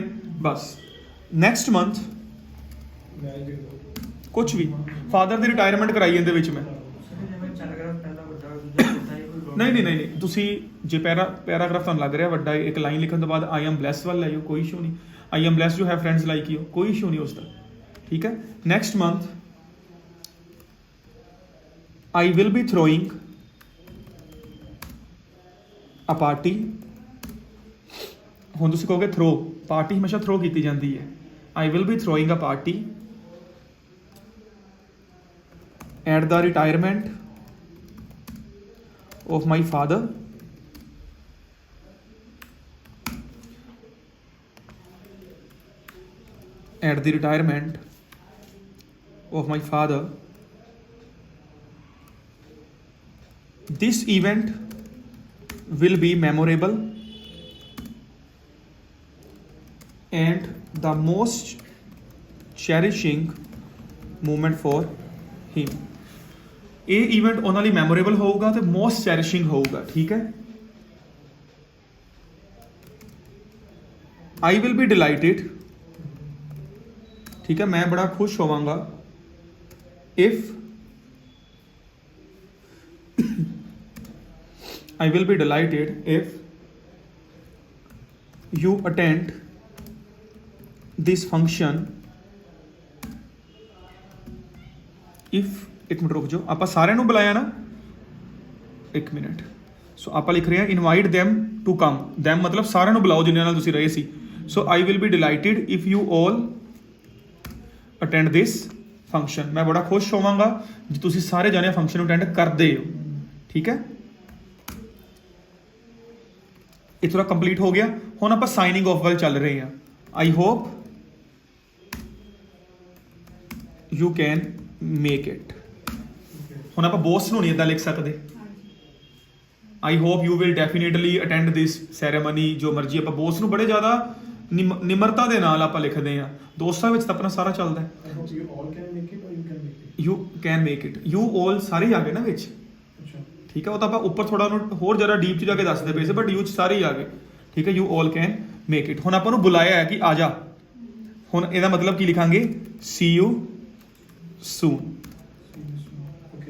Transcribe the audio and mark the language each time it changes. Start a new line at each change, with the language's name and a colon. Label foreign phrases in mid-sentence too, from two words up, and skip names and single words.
Punjabi: ਬਸ
English: next month
Punjabi: ਕੁਝ ਵੀ, ਫਾਦਰ ਦੀ ਰਿਟਾਇਰਮੈਂਟ ਕਰਾਈ ਇਹਦੇ ਵਿੱਚ ਮੈਂ। ਨਹੀਂ ਤੁਸੀਂ ਜੇ ਪੈਰਾਗ੍ਰਾਫ ਤੁਹਾਨੂੰ ਲੱਗ ਰਿਹਾ ਵੱਡਾ, ਇੱਕ ਲਾਈਨ ਲਿਖਣ ਤੋਂ ਬਾਅਦ
English: I am blessed
Punjabi: ਵੱਲ ਲੈ ਜਾਓ, ਕੋਈ ਇਸ਼ੂ ਨਹੀਂ।
English: I am blessed you have friends like you,
Punjabi: ਕੋਈ ਇਸ਼ੂ ਨਹੀਂ ਉਸਦਾ, ਠੀਕ ਹੈ।
English: next month I will be throwing a party।
Punjabi: ਹੁਣ ਤੁਸੀਂ ਕਹੋਗੇ ਥਰੋ, ਪਾਰਟੀ ਹਮੇਸ਼ਾ ਥਰੋ ਕੀਤੀ ਜਾਂਦੀ ਹੈ।
English: I will be throwing a party at the retirement of my father at the retirement of my father। This event will be memorable and the most cherishing moment for him।
Punjabi: ਇਹ ਇਵੈਂਟ ਉਹਨਾਂ ਲਈ ਮੈਮੋਰੇਬਲ ਹੋਊਗਾ ਤੇ
English: most cherishing
Punjabi: ਹੋਊਗਾ, ਠੀਕ ਹੈ।
English: I will be delighted,
Punjabi: ਠੀਕ ਹੈ, ਮੈਂ ਬੜਾ ਖੁਸ਼ ਹੋਵਾਂਗਾ
English: if I will be delighted if you attend this function।
Punjabi: if ਇੱਕ ਮਿੰਟ ਰੁਕ ਜਾਓ, ਆਪਾਂ ਸਾਰਿਆਂ ਨੂੰ ਬੁਲਾਇਆ ਨਾ, ਇੱਕ ਮਿੰਟ। ਸੋ ਆਪਾਂ ਲਿਖ ਰਹੇ ਹਾਂ
English: invite them to come.
Punjabi: them ਮਤਲਬ ਸਾਰਿਆਂ ਨੂੰ ਬੁਲਾਓ ਜਿਨ੍ਹਾਂ ਨਾਲ ਤੁਸੀਂ ਰਹੇ ਸੀ,
English: So I will be delighted if you all attend this function.
Punjabi: ਮੈਂ ਬੜਾ ਖੁਸ਼ ਹੋਵਾਂਗਾ ਜੇ ਤੁਸੀਂ ਸਾਰੇ ਜਾਣੇ ਫੰਕਸ਼ਨ ਨੂੰ ਅਟੈਂਡ ਕਰਦੇ ਹੋ, ਠੀਕ ਹੈ। ਇਹ ਥੋੜਾ ਕੰਪਲੀਟ ਹੋ ਗਿਆ। ਹੁਣ ਆਪਾਂ
English: signing off
Punjabi: ਵੱਲ ਚੱਲ ਰਹੇ ਹਾਂ।
English: I hope you can make it.
Punjabi: ਹੁਣ ਆਪਾਂ ਬੋਸ ਨੂੰ ਨਹੀਂ ਇਦਾਂ ਲਿਖ ਸਕਦੇ।
English: I hope you will definitely attend this ceremony.
Punjabi: ਜੋ ਮਰਜ਼ੀ ਆਪਾਂ ਬੋਸ ਨੂੰ ਬੜੇ ਜ਼ਿਆਦਾ ਨਿਮਰਤਾ ਦੇ ਨਾਲ ਆਪਾਂ ਲਿਖਦੇ ਹਾਂ। ਦੋਸਤਾਂ ਵਿੱਚ ਤਾਂ ਆਪਣਾ ਸਾਰਾ ਚੱਲਦਾ ਹੈ।
English: I hope you all can make it or you can make it. you can make it, you all
Punjabi: ਸਾਰੇ ਹੀ ਆ ਗਏ ਨਾ ਵਿੱਚ, ਅੱਛਾ ਠੀਕ ਹੈ। ਉਹ ਤਾਂ ਆਪਾਂ ਉੱਪਰ ਥੋੜਾ ਉਹਨੂੰ ਹੋਰ ਜ਼ਿਆਦਾ ਡੀਪ ਚ ਜਾ ਕੇ ਦੱਸਦੇ ਪਏ ਸੀ,
English: but you
Punjabi: ਚ ਸਾਰੇ ਹੀ ਆ ਗਏ, ਠੀਕ ਹੈ।
English: you all can make it.
Punjabi: ਹੁਣ ਆਪਾਂ ਨੂੰ ਬੁਲਾਇਆ ਹੈ ਕਿ ਆ ਜਾ। ਹੁਣ ਇਹਦਾ ਮਤਲਬ ਕੀ ਲਿਖਾਂਗੇ?
English: see you soon, ਓਕੇ